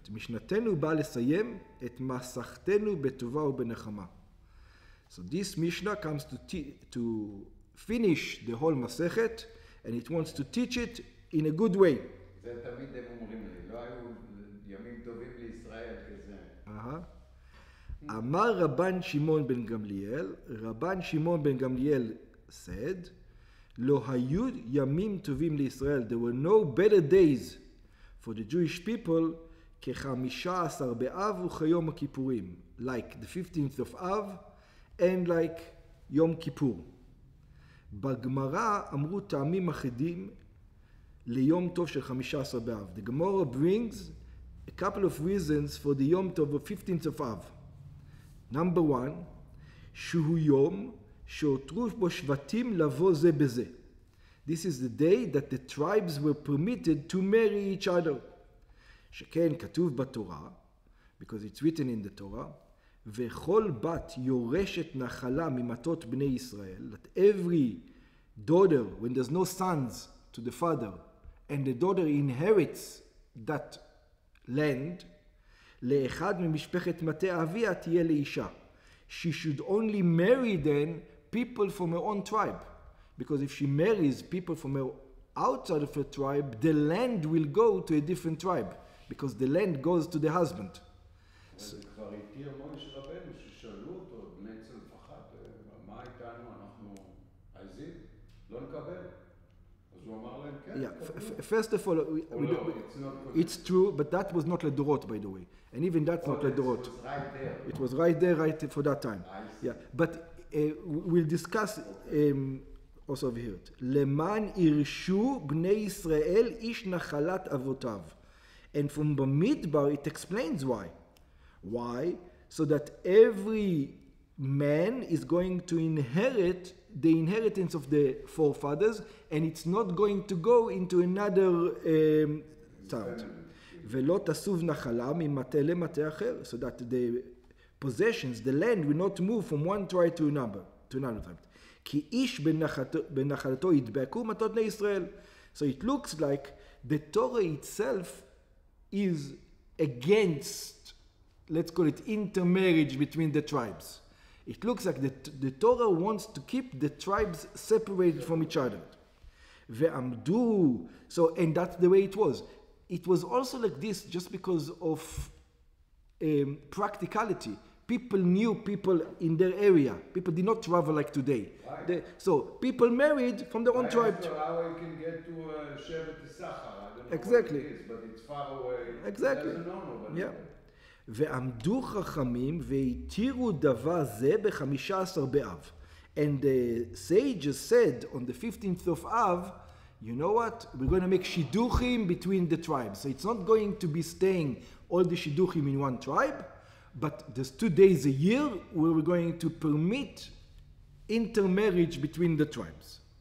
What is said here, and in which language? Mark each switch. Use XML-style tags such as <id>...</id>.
<he>משנתנו באה לסיים את מסכתנו בטובה ובנחמה.</he> <en>So this Mishnah comes to finish the whole מסכת, and it wants to teach it in a good way.</en> <he>זה תמיד הם אומרים לי, לא היו ימים טובים לישראל כזה. אמר רבן שמעון בן גמליאל, רבן שמעון בן גמליאל said, לא היו ימים טובים לישראל.</he> <en>There were no better days for the Jewish people</en> <he>כ-15 באב וכיום הכיפורים.</he> <en>Like the 15th of Av and like יום כיפור.</en> <he>בגמרא אמרו טעמים אחדים ליום טוב של 15 באב.</he> <en>The Gemara brings a couple of reasons for the יום טוב of 15th of Av. Number one,</en> <he>שהוא יום שהותרו בו שבטים לבוא זה בזה.</he> <en>This is the day that the tribes were permitted to marry each other.</en> <he>שכן כתוב בתורה,</he> <en>because it's written in the Torah,</en> <he>וכל בת יורשת נחלה ממתות בני ישראל,</he> <en>that every daughter, when there's no sons to the father, and the daughter inherits that land,</en> <he>לאחד ממשפחת מטה אביה תהיה לאישה.</he> <en>She should only marry then people from her own tribe. Because if she marries people from her outside of her tribe, the land will go to a different tribe. Because the land goes to the husband.</en> <he>זה כבר התיר מויש רבנו ששאלו אותו, בני צלפחד, מה איתנו, אנחנו עזים? לא נקבל? אז הוא אמר להם כן.</he> <en>Yeah, first of all, it's true, but that was not לדורות, by the way. And even that's not לדורות. It was right there. It was right there, right for that time. Yeah, but we'll discuss also over here.</en> <he>למען ירשו בני ישראל איש נחלת אבותיו.</he> <en>And from Bamidbar it explains why. Why? So that every man is going to inherit the inheritance of the forefathers, and it's not going to go into another town.</en> <he>ולא תסוב נחלה ממטה למטה אחר,</he> <en>so that the possessions, the land will not move from one tribe to another tribe.</en> <he>כי איש בנחלתו ידבקו מטות בני ישראל.</he> <en>So it looks like the Torah itself is against, let's call it, intermarriage between the tribes. It looks like the Torah wants to keep the tribes separated from each other. ועמדו, so, and that's the way it was. It was also like this just because of practicality. People knew people in their area. People did not travel like today. So people married from their own tribe. How you can get to Shevet Issachar? I don't know exactly. what it is, but it's far away. Exactly. Yeah.</en> <he>ועמדו חכמים והתירו דבר זה ב-15 באב.</he> <en>And the sages said on the 15th of Av, you know what? We're going to make shidduchim between the tribes. So it's not going to be staying all the shidduchim in one tribe, but there's 2 days a year where we're going to permit intermarriage between the tribes.</en>